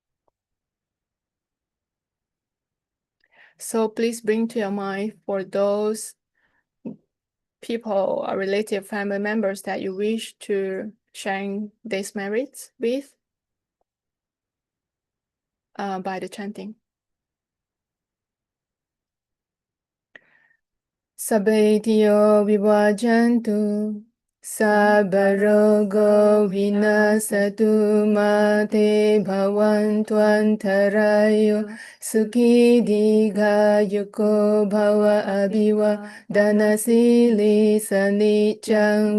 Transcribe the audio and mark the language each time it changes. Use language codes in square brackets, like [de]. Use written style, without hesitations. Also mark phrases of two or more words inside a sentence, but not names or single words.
[en] So please bring to your mind for those people or relative family members that you wish to share these merits with by the chanting. [pi] Sabbetiyo vivajantu, sabbarogo vinasatu, mate bhavantu antarayo, sukhi digayuko bhava abhiva, dhanasili sanicang